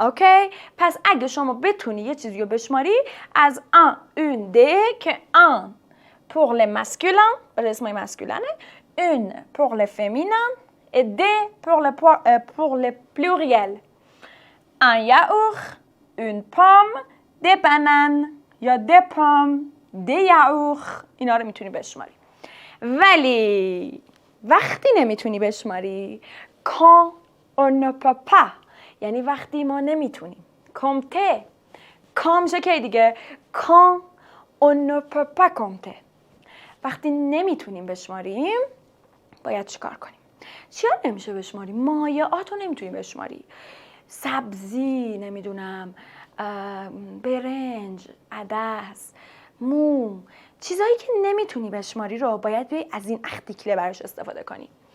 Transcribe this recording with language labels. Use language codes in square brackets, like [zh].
[fa] اوکی؟ پس اگه شما بتونی یه چیزی رو بشماری از un, une, des که [fr] un pour les masculins [fa] برای اسمای مسکولنه، [fr] une pour les féminins et des pour les pluriels. Un yaourt, une pomme, des bananes یا des pommes, des yaourts. [fa] اینا رو میتونی بشماری. ولی وقتی نمیتونی بشماری [fr] quand on ne peut pas، [fa] یعنی وقتی ما نمیتونیم. [fr] compter quand [fa] میشه که دیگه [fr] quand on ne peut pas compter. [fa] وقتی نمیتونیم بشماریم باید چیکار کنیم؟ چیا نمیشه بشماری؟ مایعات رو نمیتونی بشماری. سبزی، نمیدونم، برنج، عدس، مو، چیزایی که نمیتونی بشماری رو باید بیای از این اختیکله براش استفاده کنی.